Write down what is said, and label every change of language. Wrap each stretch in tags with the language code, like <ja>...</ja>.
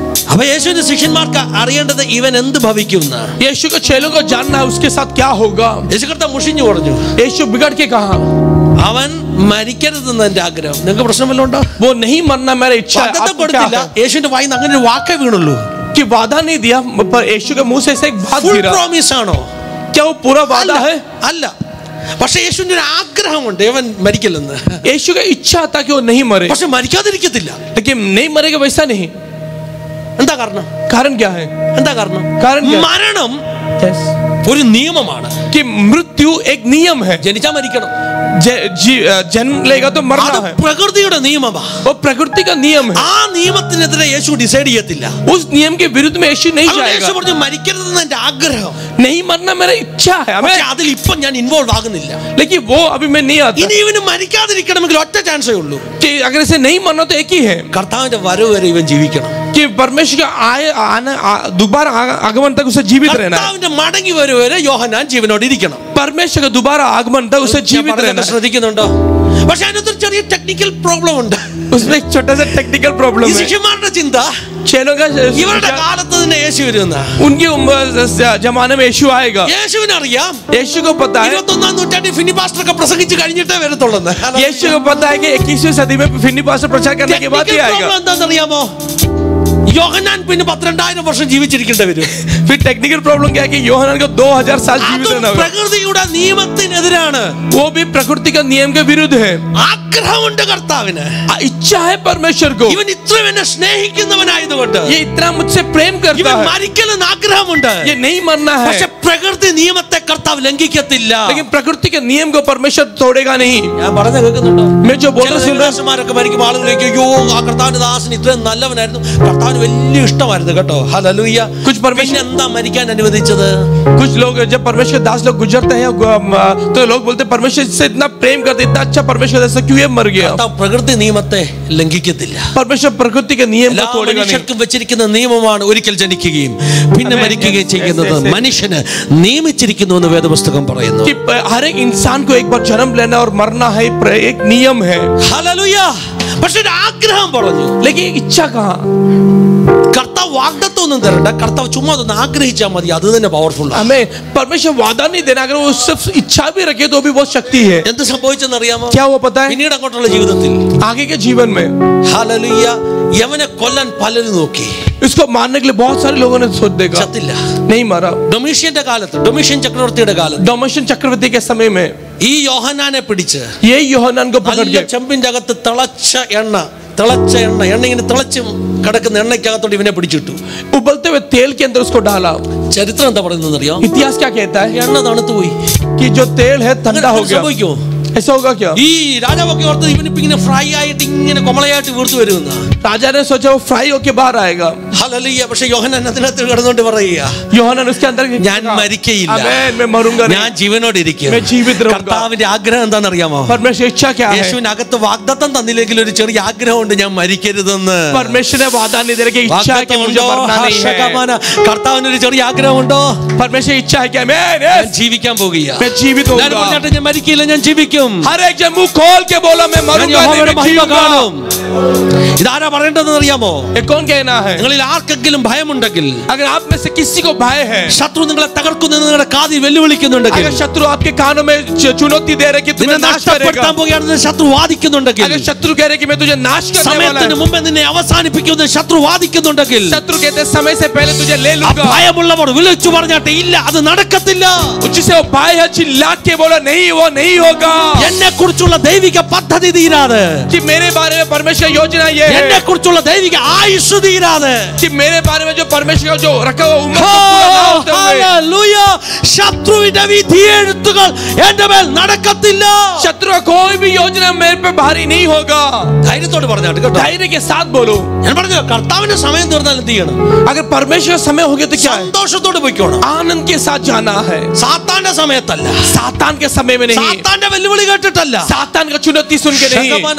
<ml>അപ്പൊ യേശുവിന്റെ ശിഷ്യന്മാർക്ക് അറിയേണ്ടത് ഇവൻ എന്ത് ഭവിക്കുമെന്ന്.</ml> <hi>यीशु के चेलों को जानना है उसके साथ क्या होगा.</hi> <ml>യേശു കർത്താവ് മുഷിഞ്ഞു പറഞ്ഞു.</ml> <hi>यीशु बिगड़ के कहा</hi> <ml>അവൻ മരിക്കരുതെന്ന് എന്റെ ആഗ്രഹം. നിങ്ങൾക്ക് പ്രശ്നം വല്ലതും ഉണ്ടോ.</ml> <hi>वो नहीं मरना मेरा इच्छा है.</hi> <ml>വാഗ്ദത്തം</ml> <hi>आपको क्या</hi> <ml>കൊടുത്തില്ല.</ml> <hi>है?</hi> <ml>യേശുവിന്റെ വായിന്ന് അങ്ങനെ ഒരു വാക്കേ വീണുള്ളൂ.</ml> <hi>कि वादा नहीं दिया पर यीशु के मुंह से ऐसा एक बात</hi> <en>full</en> <hi>गिरा.</hi> <ml>പ്രോമിസ് ആണോ.</ml> <hi>क्या वो पूरा वादा है.</hi> <ml>അല്ല. പക്ഷെ യേശുവിന്റെ ഒരു ആഗ്രഹമുണ്ട് ഇവൻ മരിക്കില്ലെന്ന്.</ml> <hi>यीशु का इच्छा था कि वो नहीं मरे.</hi> <ml>പക്ഷെ മരിക്കാതിരിക്കത്തില്ല.</ml> <hi>लेकिन नहीं मरेगा वैसा नहीं.</hi> <ml>എന്താ കാരണം.</ml> <hi>कारण क्या है.</hi> <ml>എന്താ കാരണം.</ml> <hi>कारण क्या?</hi> <ml>മരണം ഒരു നിയമമാണ്.</ml> <hi>कि मृत्यु एक नियम है.</hi> <ml>ജനിച്ചാ മരിക്കണം.</ml> <hi>जन्म लेगा तो मरना</hi> <ml>അത്</ml> <hi>है.</hi> <ml>പ്രകൃതിയുടെ നിയമമാണ്.</ml> <hi>वो प्रकृति का नियम है.</hi> <ml>ആ നിയമത്തിനെതിരെ യേശു ഡിസൈഡ് ചെയ്യത്തില്ല.</ml> <hi>उस नियम के विरुद्ध में यीशु नहीं</hi> <ml>അതുകൊണ്ട് യേശു</ml> <hi>जाएगा.</hi> <ml>പറഞ്ഞു മരിക്കരുതെന്ന് എന്റെ ആഗ്രഹം.</ml> <hi>नहीं मरना मेरा इच्छा है.</hi> <ml>പക്ഷെ അതിൽ ഇപ്പം ഞാൻ ഇൻവോൾവ് ആകുന്നില്ല.</ml> <hi>लेकिन वो अभी मैं नहीं आता.</hi> <ml>ഇനി ഇവന് മരിക്കാതിരിക്കണമെങ്കിൽ ഒറ്റ ചാൻസേ ഉള്ളൂ.</ml> <hi>कि अगर इसे नहीं मरना तो एक ही है.</hi> <ml>കർത്താവിന്റെ വരവ് വരെ ഇവൻ ജീവിക്കണം.</ml> <hi>कि परमेश्वर का दोबारा आगमन तक उसे जीवित रहना है.</hi> <ml>കർത്താവിന്റെ മടങ്ങി വരവ് വരെ യോഹന്നാൻ ജീവനോടെ ഇരിക്കണം.</ml> <hi>परमेश्वर का दोबारा आगमन तक उसे जीवित रहना है.</hi> <ml>ശ്രദ്ധിക്കുന്നുണ്ടോ. പക്ഷെ അതിനകത്തൊരു ചെറിയ ടെക്നിക്കൽ പ്രോബ്ലം ഉണ്ട്.</ml> <hi>उसमें एक छोटा सा टेक्निकल प्रॉब्लम</hi> <ml>ഈ</ml> <hi>है.</hi> <ml>ശിഷ്യന്മാരുടെ ചിന്ത</ml> <hi>चेलों का</hi> <ml>ഇവരുടെ കാലത്ത് തന്നെ യേശു വരുന്ന,</ml> <hi>उनकी जमाने में यीशु आएगा.</hi> <ml>യേശുവിനറിയാം</ml> <hi>यीशु को पता है,</hi> <ml>21-ാം നൂറ്റാണ്ടിൽ ഫിന്നി പാസ്റ്റർ ഒക്കെ പ്രസംഗിച്ച് കഴിഞ്ഞിട്ടേ വരത്തുള്ളൂ.</ml> <hi>यीशु को पता है कि 21वीं सदी में फिन्नी पास्टर प्रचार करने के बाद ही आएगा.</hi> <ml>എന്താണെന്നറിയാമോ? യോഹന്നാൻ പിന്നെ 12,000 വർഷം ജീവിച്ചിരിക്കേണ്ടി വരും.</ml> <hi>फिर टेक्निकल प्रॉब्लम क्या है कि യോഹന്നാൻ को 2000 साल जीवित रहना होगा.</hi> <ml>പ്രകൃതിയുടെ നിയമത്തിനെതിരാണ്.</ml> <hi>वो भी प्रकृति का नियम के विरुद्ध है.</hi> <ml>ആഗ്രഹമുണ്ട് കർത്താവിന്,</ml> <hi>इच्छा है परमेश्वर को.</hi> <ml>ഇവൻ ഇത്രയും എന്നെ സ്നേഹിക്കുന്നവനായതുകൊണ്ട്</ml> <hi>ये इतना मुझसे प्रेम करता</hi> <ml>ഇവൻ</ml> <hi>है,</hi> <ml>മരിക്കലെന്ന് ആഗ്രഹമുണ്ട്.</ml> <hi>ये नहीं मरना है.</hi> <ml>പക്ഷെ പ്രകൃതി നിയമത്തെ കർത്താവ് ലംഘിക്കത്തില്ല.</ml> <hi>लेकिन प्रकृति के नियम को परमेश्वर तोड़ेगा नहीं.</hi> <ml>ഞാൻ പറഞ്ഞ കേൾക്കുന്നുണ്ടോ?</ml> <hi>मैं जो बोल रहा हूं,</hi> <ml>ദാസന്മാരൊക്കെ മരിക്കും, ആളുകളിലേക്ക് അയ്യോ ആ കർത്താവിന്റെ ദാസൻ ഇത്രയും നല്ലവനായിരുന്നു, കർത്താവിന് വലിയ ഇഷ്ടമായിരുന്നു കേട്ടോ. ഹല്ലേലൂയ. പിന്നെ എന്താ മരിക്കാൻ അനുവദിച്ചത്?</ml> <hi>कुछ लोग जब परमेश्वर दास लोग गुजरते हैं तो लोग बोलते हैं परमेश्वर से इतना प्रेम करते, इतना अच्छा परमेश्वर ऐसा क्यों मर गया?</hi> <ml>കർത്താവ് പ്രകൃതി നിയമത്തെ ലംഘിക്കത്തില്ല.</ml> <hi>परमेश्वर प्रकृति के नियम को तोड़ेगा नहीं.</hi> <ml>മനുഷ്യർക്കും വെച്ചിരിക്കുന്ന നിയമമാണ് ഒരിക്കൽ ജനിക്കുകയും പിന്നെ മരിക്കുകയും ചെയ്യുന്നത് മനുഷ്യന് നിയമിച്ചിരിക്കുന്നു എന്ന് വേദപുസ്തകം പറയുന്നു.</ml> <hi>कि हर एक इंसान को एक बार जन्म लेना और मरना है, एक नियम है.</hi> <ml>ഹല്ലേലൂയ. പക്ഷെ ഒരു ആഗ്രഹം പറഞ്ഞു.</ml> <hi>लेकिन इच्छा कहाँ?</hi> <ml>കർത്താവ് വാഗ്ദത്തം ഒന്നും തരണ്ട, കർത്താവ് ചുമ്മാ ഒന്ന് ആഗ്രഹിച്ചാൽ മതി, അത് തന്നെ പവർഫുൾ.</ml> <hi>हमें परमेश्वर वादा नहीं देना, अगर वो सिर्फ इच्छा भी रखे तो भी बहुत शक्ति है.</hi> <ml>എന്ത് സംഭവിച്ചെന്ന് അറിയാമോ?</ml> <hi>क्या वो पता है?</hi> <ml>പിന്നീട് അങ്ങോട്ടുള്ള ജീവിതത്തിൽ</ml> <hi>आगे के जीवन में</hi> <ml>ഹല്ലേലൂയ യവനെ കൊല്ലാൻ പലരും നോക്കി,</ml> <hi>इसको मारने के लिए बहुत सारे लोगों ने सोच देखा,</hi> <ml>ചത്തില്ല.</ml> <hi>नहीं मारा.</hi> <ml>ഡൊമീഷ്യന്റെ കാലത്ത്, ഡൊമീഷ്യൻ ചക്രവർത്തിയുടെ കാലത്ത്</ml> <hi>डोमिशियन चक्रवर्ती के समय में</hi> <ml>ഈ യോഹന്നാനെ പിടിച്ച്</ml> <hi>ये യോഹന്നാൻ को पकड़</hi> <ml>നല്ല</ml> <hi>के</hi> <ml>ചെമ്പിന്റെ അകത്ത് തിളച്ച എണ്ണ ഇങ്ങനെ തിളച്ച് കിടക്കുന്ന എണ്ണയ്ക്കകത്തോട്ട് ഇവനെ പിടിച്ചിട്ടു.</ml> <hi>उबलते हुए तेल के अंदर उसको डाला.</hi> <ml>ചരിത്രം എന്താ പറയുന്നത് അറിയോ?</ml> <hi>इतिहास क्या कहता है?</hi> <ml>എണ്ണ തണുത്തു പോയി.</ml> <hi>कि जो तेल है ठंडा हो गया.</hi> <ml>സംഭവിക്കുമോ?</ml> <hi>ऐसा होगा क्या?</hi> <ml>ഈ രാജാവൊക്കെ ഓർത്ത് ഇവനിപ്പോ ഇങ്ങനെ ഫ്രൈ ആയിട്ട് ഇങ്ങനെ കൊമളയായിട്ട് വീർത്തു വരുമെന്ന.</ml> <hi>राजा ने सोचा वो फ्राई होके बाहर आएगा.</hi> <ml>ഹല്ലേലൂയ. പക്ഷെ യോഹന്നാൻ അതിനകത്ത് കിടന്നുകൊണ്ട് പറയുക,</ml> <hi>യോഹന്നാൻ उसके अंदर</hi> <ml>ഞാൻ മരിക്കയില്ല,</ml> <hi>आमीन, मैं मरूंगा नहीं,</hi> <ml>ഞാൻ ജീവനോടെ ഇരിക്കും.</ml> <hi>मैं जीवित रहूंगा.</hi> <ml>കർത്താവിന്റെ ആഗ്രഹം എന്താണെന്നറിയാമോ?</ml> <hi>परमेश्वर इच्छा क्या है?</hi> <ml>യേശുവിനകത്ത് വാഗ്ദത്തം തന്നില്ലെങ്കിൽ ഒരു ചെറിയ ആഗ്രഹമുണ്ട്, ഞാൻ മരിക്കരുതെന്ന്.</ml> <hi>परमेश्वर ने वादा नहीं दे रहा कि इच्छा है कि मुझे मरना नहीं है.</hi> <ml>കർത്താവിന് ഒരു ചെറിയ ആഗ്രഹമുണ്ടോ?</ml> <hi>परमेश्वर इच्छा है कि</hi> <ml>ഞാൻ ജീവിക്കാൻ പോകുക,</ml> <hi>मैं जीवित</hi> <ml>ഞാൻ</ml> <hi>होऊंगा.</hi> <ml>പറഞ്ഞിട്ട് ഞാൻ മരിക്കില്ല, ഞാൻ ജീവിക്കും.</ml> <hi>हर एक जन मुंह खोल के बोला मैं मरूंगा नहीं, मैं जीऊंगा.</hi> <ml>ഇതാരാ പറയേണ്ടതെന്ന് അറിയാമോ?</ml> <hi>ये कौन कहना है?</hi> <ml>നിങ്ങളിൽ ആർക്കെങ്കിലും ഭയമുണ്ടെങ്കിൽ,</ml> <hi>अगर आप में से किसी को भय है,</hi> <ml>ശത്രു നിങ്ങളെ തകർക്കുന്നു നിങ്ങളുടെ കാതിൽ വെല്ലുവിളിക്കുന്നുണ്ടെങ്കിൽ,</ml> <hi>अगर शत्रु आपके कानों में चुनौती दे रहे कि</hi> <ml>നിന്നെ</ml> <hi>तुम्हें नाश करेगा,</hi> <ml>നഷ്ടപ്പെടുത്താൻ പോകുകയാണെന്ന് ശത്രു വാദിക്കുന്നുണ്ടെങ്കിൽ,</ml> <hi>अगर शत्रु कह रहे कि मैं तुझे नाश करने वाला</hi> <ml>സമയത്തിന്</ml> <hi>हूं,</hi> <ml>മുമ്പേ നിന്നെ അവസാനിപ്പിക്കുമെന്ന് ശത്രു വാദിക്കുന്നുണ്ടെങ്കിൽ,</ml> <hi>शत्रु कहते समय से पहले तुझे ले</hi> <ml>ആ</ml> <hi>लूंगा,</hi> <ml>ഭയമുള്ളവർ വിളിച്ചു പറഞ്ഞാട്ടെ, ഇല്ല അത് നടക്കത്തില്ല.</ml> <hi>उससे वो भय है चिल्ला के बोला नहीं, वो नहीं होगा.</hi> <ml>എന്നെ കുറിച്ചുള്ള ദൈവിക പദ്ധതി തീരാതെ,</ml> <hi>कि मेरे बारे में परमेश्वर योजना ये</hi> <ml>എന്നെ</ml> <hi>है</hi> <ml>കുറിച്ചുള്ള ദൈവിക ആയുസ് തീരാതെ,</ml> <hi>कि मेरे बारे में जो परमेश्वर का जो रखा हुआ उम्र को पूरा ना होते हुए,</hi> <ml>ഹല്ലേലൂയ, ശത്രുവിന്റെ വിധിയെഴുത്തുകൾ എന്റെ മേൽ നടക്കത്തില്ല.</ml> <hi>शत्रु का कोई भी योजना मेरे पे भारी नहीं होगा.</hi> <ml>ധൈര്യത്തോട് പറഞ്ഞാട്ട് കേട്ടോ.</ml> <hi>धैर्य के साथ बोलो.</hi> <ml>ഞാൻ പറഞ്ഞു, കർത്താവിന്റെ സമയം തീർന്നാൽ എന്ത് ചെയ്യണം?</ml> <hi>अगर परमेश्वर का समय हो गया तो क्या है?</hi> <ml>സന്തോഷത്തോട് പോയിക്കോണം.</ml> <hi>आनंद के साथ जाना है.</hi> <ml>സാത്താന്റെ സമയത്തല്ല,</ml> <hi>सातान के समय में नहीं,</hi> <ml>സാത്താന്റെ വെല്ലുവിളി കേട്ടിട്ടല്ല,</ml> <hi>सातान का चुनौती सुन के नहीं.</hi>